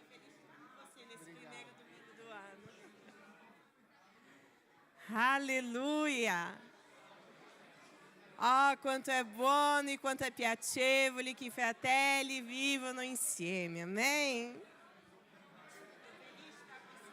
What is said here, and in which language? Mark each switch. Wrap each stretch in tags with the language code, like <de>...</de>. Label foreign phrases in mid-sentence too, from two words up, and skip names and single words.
<pt>Feliz com você nesse primeiro domingo do ano. Aleluia!</pt> <it>Oh, quanto è buono e quanto è piacevole che i fratelli vivono insieme, amém?</it>